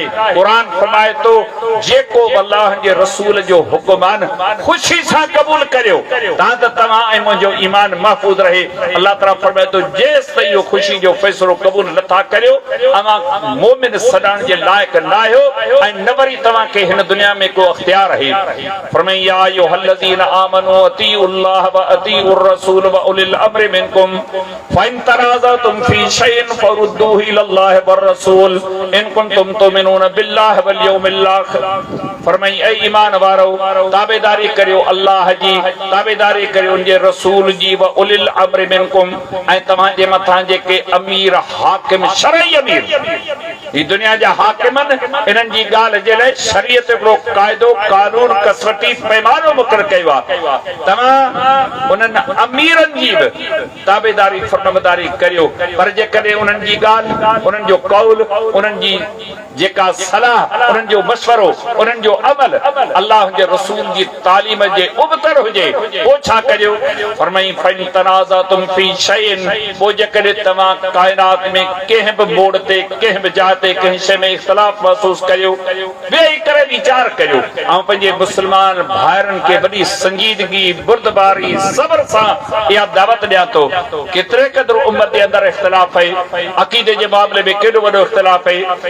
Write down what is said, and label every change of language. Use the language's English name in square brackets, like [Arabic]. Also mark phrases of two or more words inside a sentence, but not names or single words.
[Sindhi] क़ुरान फरमाए थो जेको अल्लाह जे रसूल जो हुकुम आहे न, ख़ुशी सां क़बूल करियो, तां त तव्हां ऐं मुंहिंजो ईमान महफ़ूज़ रहे। अल्लाह ताला फरमाए थो जेसि ताईं इहो ख़ुशी जो फ़ैसिलो क़बूल नथा करियो, अवां मोमिन सॾाइण जे लाइक़ न आहियो, ऐं न वरी तव्हांखे हिन दुनिया में को अख़्तियार आहे। [Arabic] फरमाई يا أيها الذين آمنوا أطيعوا الله وأطيعوا الرسول وأولي الأمر منكم فإن تنازعتم في شيء فردوه إلى الله والرسول إن كنتم تؤمنون بالله واليوم الآخر. [Sindhi] फरमाई ऐ ईमान वारो, ताबेदारी करियो अल्लाह जी, ताबेदारी करियो उनजे रसूल जी, [Arabic] وأولي الأمر منكم, [Sindhi] ऐं तव्हांजे मथां जेके अमीर हाकिम, शरई अमीर, ही दुनिया जा हाकिमन, इन्हनि जी ॻाल्हि जे लाइ शरीयत हिकिड़ो क़ाइदो, कानून, कसवटी, पैमानो मुक़ररु कयो आहे। तव्हां उन्हनि अमीरनि जी बि ताबेदारी, फर्माबरदारी करियो, पर जेकॾहिं उन्हनि जी ॻाल्हि, उन्हनि जो कौल, उन्हनि जी जेका सलाह, उन्हनि जो मशवरो, उन्हनि जो अमल अल्लाह जे रसूल जी तालीम जे उबतर हुजे, पोइ छा करियो? [Arabic] फरमाई فإن تنازعتم في شيء, [Sindhi] पोइ जेकॾहिं तव्हां काइनात में कंहिं बि मोड़ ते, कंहिं बि जाइ ते, कंहिं शइ में इख़्तिलाफ़ महसूस करियो, वेही करे वीचार करियो। ऐं पंहिंजे मुस्लमान भाइरनि खे वॾी संजीदगी, बुर्दबारी, सब्र सां इहा दावत ॾियां थो। केतिरे क़दुरु उम्मत जे अंदरि इख़्तिलाफ़ आहे, अक़ीदे जे मामले में केॾो वॾो इख़्तिलाफ़ आहे।